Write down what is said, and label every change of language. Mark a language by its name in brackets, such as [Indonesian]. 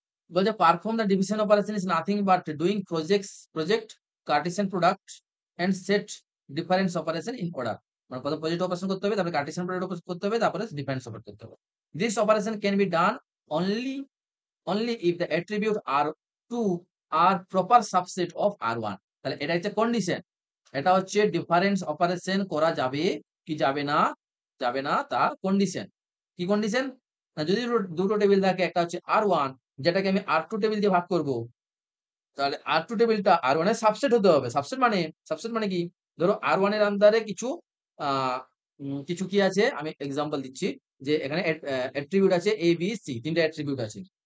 [Bangla] বলছে [English] Perform the division operation is nothing but doing project Cartesian product and set difference operation in order. [Bangla] মানে প্রথম project operation করতে হবে, তারপরে Cartesian product করতে হবে, তারপরে ডিফারেন্স অপারেশন করতে হবে। [English] This operation can be done only if the attribute R2 are proper subset of R1। [Bangla] তাহলে এটা হচ্ছে কন্ডিশন। এটা হচ্ছে ডিফারেন্স অপারেশন করা যাবে কি যাবে না, যাবে না তার কন্ডিশন। কি কন্ডিশন? না যদি দুটো টেবিল থাকে, একটা হচ্ছে R1 যেটাকে আমি R2 টেবিল দিয়ে ভাগ করব, তাহলে R2 টেবিলটা R1 এর সাবসেট হতে হবে। সাবসেট মানে কি? ধরো R1 এর আন্ডারে কিছু আ কিছু কি আছে, আমি এক্সাম্পল দিচ্ছি যে এখানে অ্যাট্রিবিউট আছে A, B, C, তিনটা অ্যাট্রিবিউট আছে।